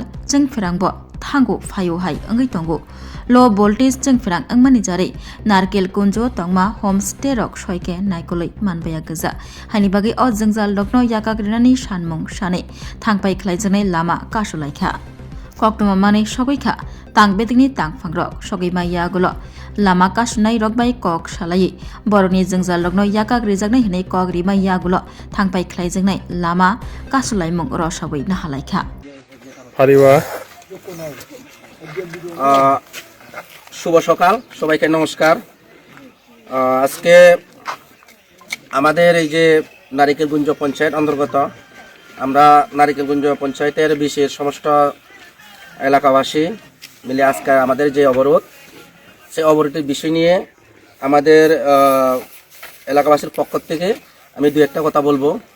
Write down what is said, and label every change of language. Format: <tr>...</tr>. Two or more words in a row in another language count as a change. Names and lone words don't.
<trp>jengphirangbo thango phayo hai angai tongo</trp> <en>low voltage</en> <trp>jengphirang angmani jare narkel kunjo tongma homestay rok soike naikoloi manbaya gaja hani bagi o jengjal lokno yakagrinani sanmung sane thangpai khlaijane lama kasulaikha koktoma mane sogoikha tangbedingni tangphangrok sogima yagulo lama kasunai rokbai kok salai boroni jengjal lokno yakagrijaknai hinai kogrima yagulo thangpai khlaijaknai lama kasulaimung rosabui nahalaikha হারিওয়া</trp> <bn>শুভ সকাল সবাইকে নমস্কার। আজকে আমাদের এই যে নারিকেলগুঞ্জ পঞ্চায়েত অন্তর্গত আমরা নারিকেলগুঞ্জ পঞ্চায়েতের বিশেষ সমস্ত এলাকাবাসী মিলে আজকে আমাদের যে অবরোধ সেই অবরোধের বিষয় নিয়ে আমাদের এলাকাবাসীর পক্ষ থেকে আমি দু একটা কথা বলবো।</bn>